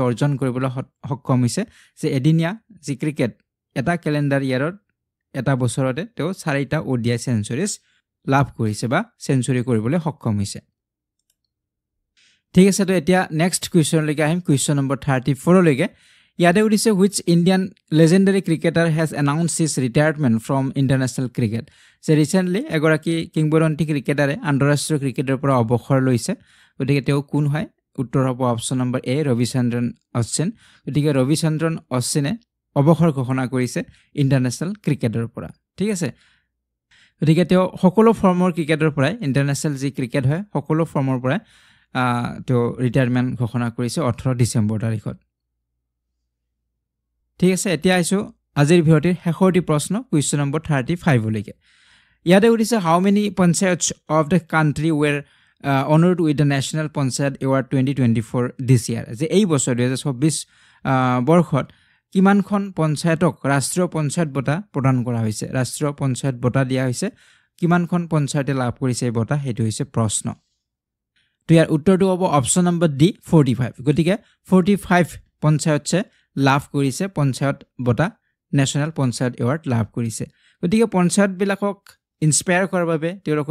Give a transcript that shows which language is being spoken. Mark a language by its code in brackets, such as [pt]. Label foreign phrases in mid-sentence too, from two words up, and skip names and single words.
[as] অৰ্জন কৰিবলৈ সক্ষম হৈছে যে এদিনীয়া যি ক্ৰিকেট এটা [en] calendar year [as] এটা বছৰতে তেওঁ চাৰিটা [en] ODI centuries [as] লাভ কৰিছে বা সেঞ্চুৰী কৰিবলৈ সক্ষম হৈছে ঠিক আছে তো এতিয়া [en] next question [as] লৈকে আহিম [en] question number [as] 34 লৈকে ইয়াতে উঠিছে [en] which Indian legendary cricketer has announced his retirement from international cricket [as] যে ৰিসেন্টলি এগৰাকী কিংবদন্তি ক্ৰিকেটাৰে আন্তঃৰাষ্ট্ৰীয় ক্ৰিকেটৰ পৰা অৱসৰ লৈছে গতিকে তেওঁ কোন হয় উত্তৰ হ'ব অপচন নম্বৰ এ ৰবিচন্দ্ৰন অশ্বিন গতিকে ৰবিচন্দ্ৰন অশ্বিনে অৱসৰ ঘোষণা কৰিছে ইন্টাৰনেশ্যনেল ক্ৰিকেটৰ পৰা ঠিক আছে গতিকে তেওঁ সকলো ফৰ্মৰ ক্ৰিকেটৰ পৰা ইন্টাৰনেশ্যনেল যি ক্ৰিকেট হয় সকলো ফৰ্মৰ পৰা তেওঁ ৰিটায়াৰমেন্ট ঘোষণা কৰিছে 18 ডিসেম্বৰ তাৰিখত ঠিক আছে এতিয়া আইছো আজিৰ ভিডিঅ'ৰ শেষৰটি প্ৰশ্ন [en] question number [as] 35 লৈকে ইয়াতে উঠিছে [en] how many panchayats of the country were honored with the National Panchayat Award 2024 this year [as] যে এই বছৰ 2024 বৰ্ষত কিমানখন পঞ্চায়তক ৰাষ্ট্ৰীয় পঞ্চায়ত বঁটা প্ৰদান কৰা হৈছে ৰাষ্ট্ৰীয় পঞ্চায়ত বঁটা দিয়া হৈছে কিমানখন পঞ্চায়তে লাভ কৰিছে এই বঁটা হেতু হৈছে প্ৰশ্ন তো ইয়াৰ উত্তৰটো হ'ব অপচন নম্বৰ ডি 45 গতিকে 45 পঞ্চায়তছে লাভ কৰিছে পঞ্চায়ত বঁটা [en] National Panchayat Award [as] লাভ কৰিছে গতিকে পঞ্চায়ত বিলাকক ইনস্পায়াৰ কৰাৰ বাবে তেওঁলোকৰ